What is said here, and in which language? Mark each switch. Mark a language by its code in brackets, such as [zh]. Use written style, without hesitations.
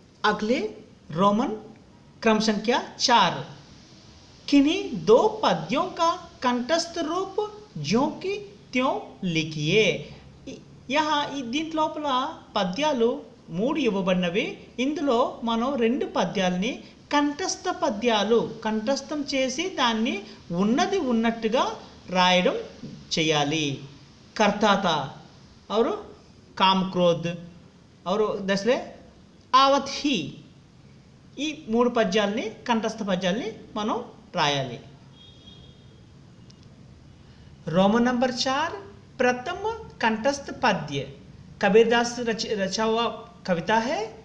[hi] अगले रोमन क्रम संख्या 4 किन्हीं दो पद्यों का कंठस्थ रूप ज्यों की त्यों लिखिए। यहाँ [te] దీంట్ లోపల పద్యాలు 3 ఇవ్వబడినవి, ఇందులో మనం 2 పద్యాలని కంఠస్థం చేసి దాన్ని ఉన్నది ఉన్నట్టుగా రాయడం చేయాలి। [hi] करताता और काम क्रोध और दसले आवत ही [te] ఈ 3 పద్యాలని కంఠస్థ పద్యాలని మనం రాయాలి। [hi] रोमन नंबर 4 प्रथम कंठस्थ पद्य कबीरदास रचा हुआ कविता है।